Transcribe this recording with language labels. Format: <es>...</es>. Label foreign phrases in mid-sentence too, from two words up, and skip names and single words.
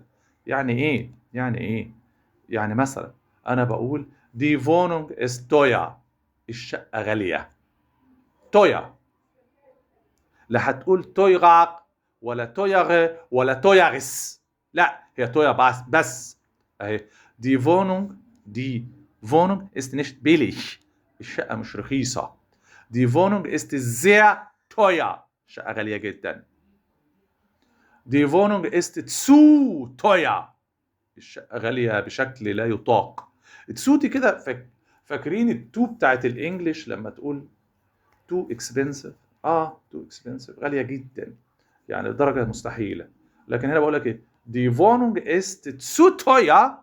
<ar>يعني إيه؟ يعني إيه؟ يعني مثلا أنا بقول</ar> <de>Die Wohnung ist teuer.</de> <ar>الشقة غالية. teuer. لا هتقول تويغاق ولا تويغ ولا تويغس، لا هي تويا بس اهي.</ar> <de>die Wohnung, die Wohnung ist nicht billig.</de> <ar>الشقة مش رخيصة.</ar> <de>die Wohnung ist sehr teuer.</de> <ar>الشقة غالية جدا.</ar> <de>die Wohnung ist zu teuer.</de> <ar>الشقة غالية بشكل لا يطاق. تسو دي كده فاكرين التو بتاعت الانجليش لما تقول</ar> <en>too expensive? too expensive</en> <ar>غاليه جدا، يعني لدرجه مستحيله. لكن هنا بقول لك ايه؟</ar> <de>die Wohnung ist zu teuer.</de>